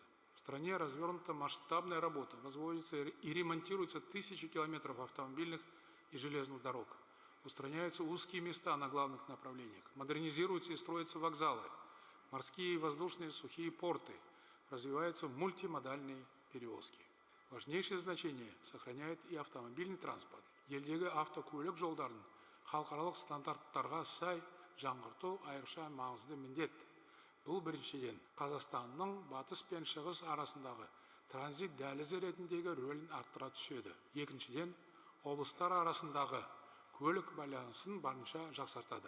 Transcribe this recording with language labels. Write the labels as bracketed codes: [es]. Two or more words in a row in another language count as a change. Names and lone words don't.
[ru] В стране развернута масштабная работа, возводятся и ремонтируются тысячи километров автомобильных и железных дорог. Устраняются узкие места на главных направлениях, модернизируются и строятся вокзалы, морские, воздушные, сухие порты, развиваются мультимодальные перевозки. Важнейшее значение сохраняет и автомобильный транспорт. [kk] Елдегі автокөлік жолдарын халықаралық стандарттарға сай жаңғырту айрықша маңызды міндет. Бұл біріншіден Қазақстанның батыс пен шығыс арасындағы транзит дәлізі ретіндегі рөлін арттыра түседі. Екіншіден, облыстар арасындағы көлік байланысын барынша жақсартады.